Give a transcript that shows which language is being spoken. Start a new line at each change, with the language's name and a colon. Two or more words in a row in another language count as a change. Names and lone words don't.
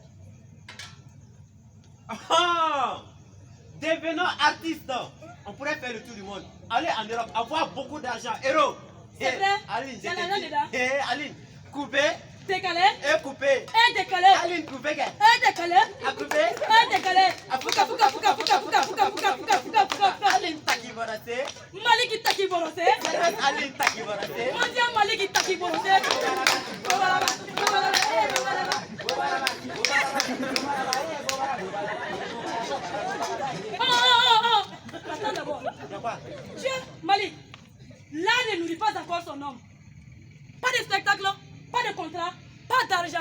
French: Ah! Devenons artistes. On pourrait faire le tour du monde. Aller en Europe, avoir beaucoup d'argent. Héros. C'est vrai? Aline, Il y a l'argent dedans. Aline, couper Décalé, et couper. et décalé, Aline, couper. et décalé, À couper. et décalé. Fouka, fouka, fouka, fouka, fouka, fouka, fouka, fouka, fouka, fouka. Aline, taki borosé. Malik Itaki Borosé. Aline, taki borosé. Mondia Malik Itaki Borosé. Oh. Attends d'abord. De quoi? Dieu, Malik, l'art ne nourrit pas encore son homme. Pas de spectacle, pas de contrat, pas d'argent.